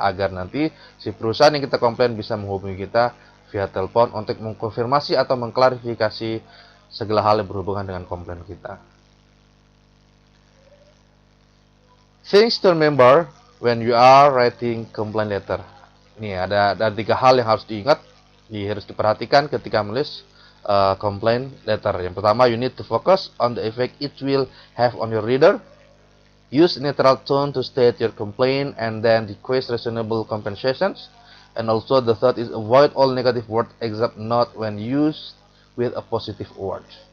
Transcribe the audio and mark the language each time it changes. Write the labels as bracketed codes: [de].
[id] Agar nanti si perusahaan yang kita komplain bisa menghubungi kita via telepon untuk mengkonfirmasi atau mengklarifikasi segala hal yang berhubungan dengan komplain kita. [en] Things to remember when you are writing complaint letter. [id] Ini ada 3 hal yang harus diingat, harus diperhatikan ketika menulis complaint letter. Yang pertama, [en] you need to focus on the effect it will have on your reader. Use neutral tone to state your complaint and then request reasonable compensations. And also the third is avoid all negative words except not when used with a positive word.